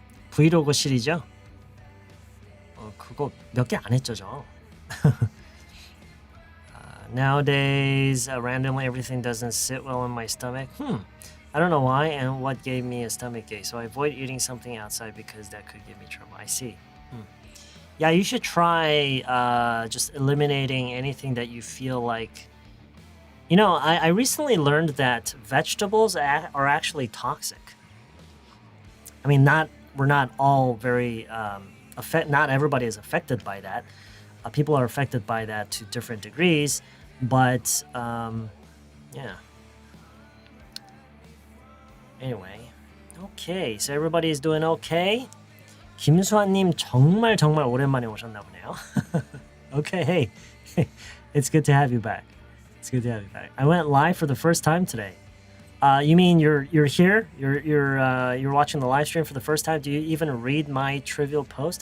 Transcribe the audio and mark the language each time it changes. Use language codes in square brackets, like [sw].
[ko] 브이로그 시리즈? 그거 몇 개 안 했죠, 저. [en] Nowadays, randomly everything doesn't sit well in my stomach. I don't know why and what gave me a stomach ache. So I avoid eating something outside because that could give me trouble. I see. Yeah, you should try just eliminating anything that you feel like. You know, I recently learned that vegetables are actually toxic. I mean, we're not all very not everybody is affected by that. People are affected by that to different degrees, but yeah. Anyway, okay, so everybody is doing okay. [ko] 김수환님 정말 오랜만에 오셨나 보네요. [en] Okay, hey, it's good to have you back. It's good to have you back. I went live for the first time today. You mean you're here? You're watching the live stream for the first time? Do you even read my trivial post?